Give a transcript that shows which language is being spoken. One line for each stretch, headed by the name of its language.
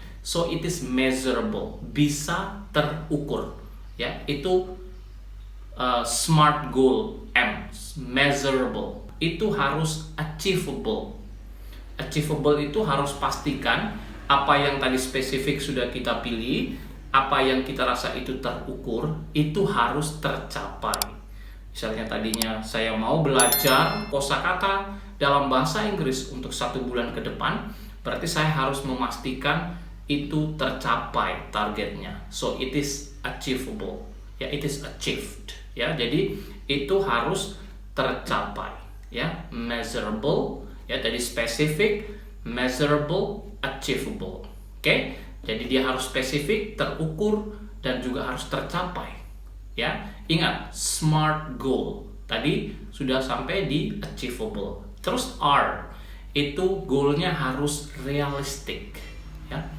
English: So it is measurable,
Indonesian: bisa terukur. Ya, itu smart goal M, measurable. Itu harus achievable. Achievable itu harus pastikan apa yang tadi spesifik sudah kita pilih, apa yang kita rasa itu terukur, itu harus tercapai. Misalnya tadinya saya mau belajar kosakata dalam bahasa Inggris untuk 1 bulan ke depan, berarti saya harus memastikan itu tercapai targetnya.
English: So it is achievable. Ya, it is achieved.
Indonesian: Ya, jadi itu harus tercapai. Ya, measurable. Ya, tadi specific, measurable, achievable. Oke, jadi dia harus spesifik, terukur, dan juga harus tercapai. Ya, ingat smart goal. Tadi sudah sampai di achievable. Terus R, itu goalnya harus realistic. Ya.